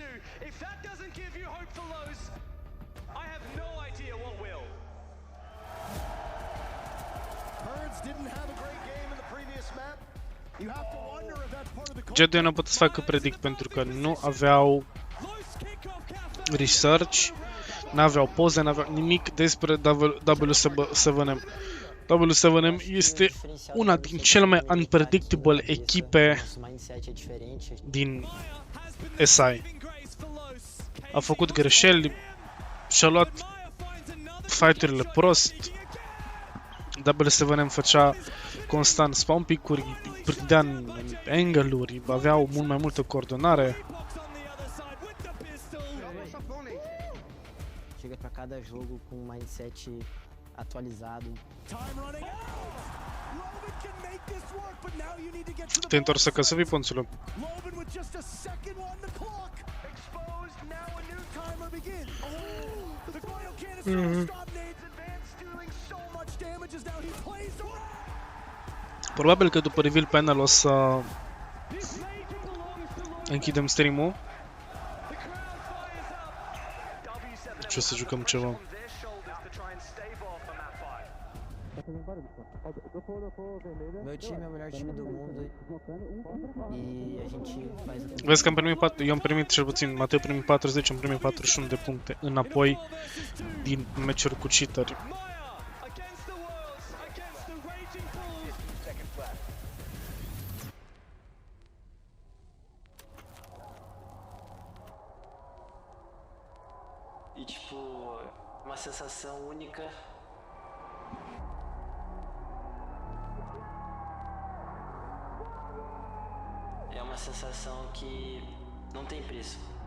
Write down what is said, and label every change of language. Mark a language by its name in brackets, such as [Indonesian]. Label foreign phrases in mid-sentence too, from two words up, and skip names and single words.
[English] If that doesn't give you hope for Los, I have no idea what will. Birds didn't have a great game in the previous map. You have to wonder if that's part of the [Romanian] G2 nu pot să facă predict pentru că nu aveau research, n-aveau poze, n-aveau nimic despre W7M. W7M este una din cele mai unpredictable echipe din SI. A făcut greșeli, și-a luat fight-urile prost. W7M făcea constant [English] spawn pick- [Romanian] uri, prindea în angle-uri, aveau mult mai multă coordonare. [Portuguese] Chega pra cada jogo com um mindset atualizado. [Romanian] Te-ai întors acasă, Viponțule? Probabil că după reveal panel o să închidem stream-ul. Deci o să jucăm ceva. [Portuguese] Meu time é o melhor time do mundo e a gente faz o que... [Romanian] Vezi că am primit 4, eu am primit cel puțin, Matei a primit 40, am primit 41 de puncte înapoi din meciuri cu cheateri. [Portuguese] E tipo, uma sensação única. É uma sensação que não tem preço.